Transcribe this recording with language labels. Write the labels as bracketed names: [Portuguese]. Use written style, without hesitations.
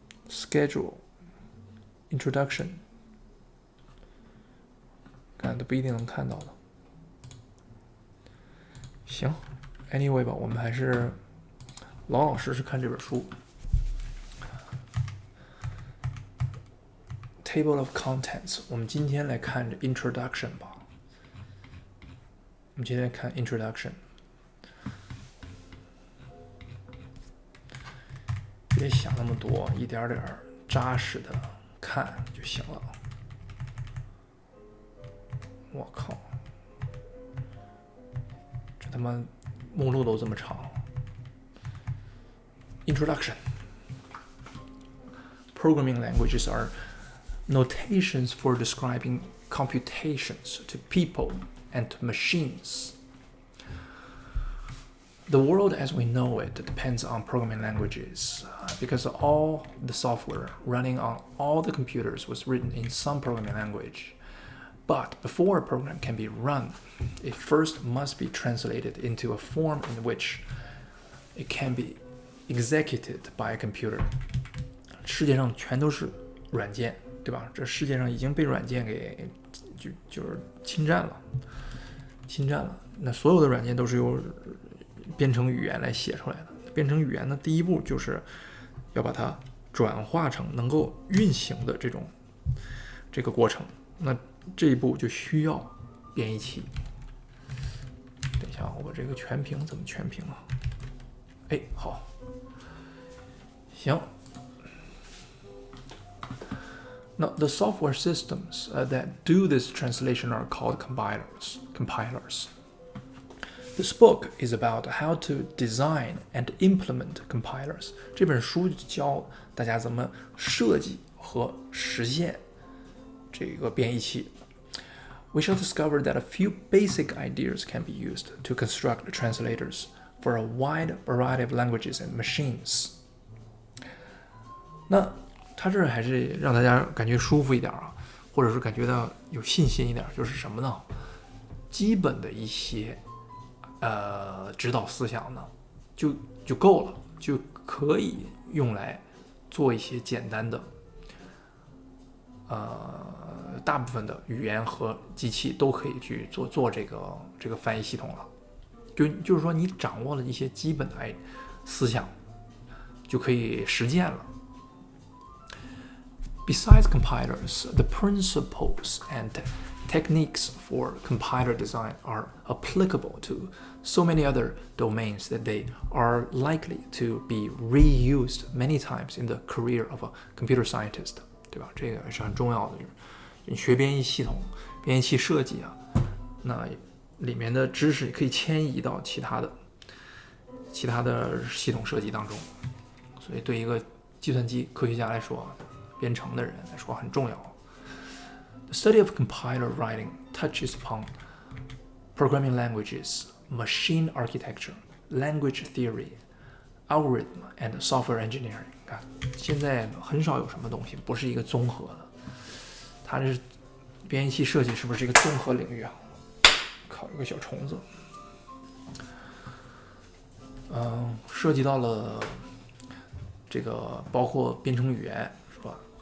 [English] Schedule Introduction， [Chinese] 看都不一定能看到的。行 ，Anyway 吧，我们还是老老实实看这本书。 [English] Table of Contents， [Chinese] 我们今天来看这 Introduction 吧。我们今天看 Introduction， 别想那么多，一点点扎实的看就行了。我靠，这他妈目录都这么长。 [English] Introduction. Programming languages are notations for describing computations to people and to machines. The world as we know it depends on programming languages because all the software running on all the computers was written in some programming language. But before a program can be run, it first must be translated into a form in which it can be executed by a computer. [Chinese] 世界上全都是软件，对吧？这世界上已经被软件给就是侵占了。那所有的软件都是由编程语言来写出来的。编程语言呢，第一步就是要把它转化成能够运行的这个过程。那这一步就需要编译器。等一下，我把这个全屏怎么全屏啊？哎，好，行。 [English] Now, the software systems that do this translation are called compilers. This book is about how to design and implement compilers. [Chinese] 这本书教大家怎么设计和实现这个编译器。 [English] We shall discover that a few basic ideas can be used to construct translators for a wide variety of languages and machines. [Chinese] 那他这还是让大家感觉舒服一点啊，或者是感觉到有信心一点，就是什么呢？基本的一些指导思想呢，就够了，就可以用来做一些简单的大部分的语言和机器都可以去做这个翻译系统了。就是说，你掌握了一些基本的思想，就可以实践了。 [English] Besides compilers, the principles and techniques for compiler design are applicable to so many other domains that they are likely to be reused many times in the career of a computer scientist. [Chinese] 对吧？这个是很重要的，就是你学编译系统、编译器设计啊，那里面的知识可以迁移到其他的系统设计当中，所以对一个计算机科学家来说，编程的人来说很重要。 [English] The study of compiler writing touches upon programming languages, machine architecture, language theory, algorithm, and software engineering. [Chinese] 看，现在很少有什么东西不是一个综合的。它这编译器设计是不是一个综合领域啊？靠，有个小虫子。涉及到了这个包括编程语言是吧？